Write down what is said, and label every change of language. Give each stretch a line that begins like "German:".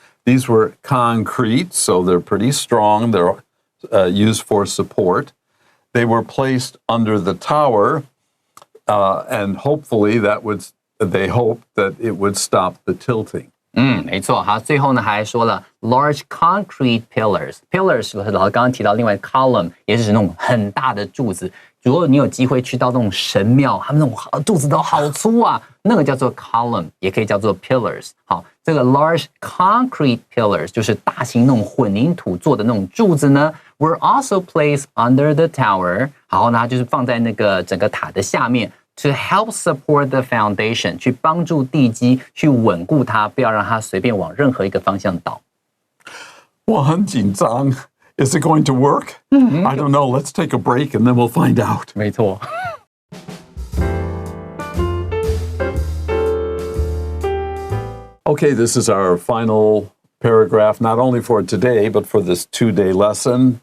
English: These were concrete, so they're pretty strong. They're used for support. They were placed under the tower, and hopefully they hoped that it would stop the tilting.
Chinese: 没错，好，最后呢还说了
English: large concrete pillars，
Chinese: 老师刚刚提到另外 column 也是指那种很大的柱子。如果你有机会去到那种神庙，他们那种柱子都好粗啊，那个叫做 column， 也可以叫做 pillars。好，这个
English: large concrete pillars
Chinese: 就是大型那种混凝土做的那种柱子呢
English: were also placed under the tower，
Chinese: 然后呢，它就是放在那个整个塔的下面 ，
English: to help support the foundation，
Chinese: 去帮助地基去稳固它，不要让它随便往任何一个方向倒。我很紧张。
English: Is it going to work? I don't know. Let's take a break and then we'll find out.
Chinese: 没错。
English: Okay, this is our final paragraph, not only for today, but for this 2-day lesson.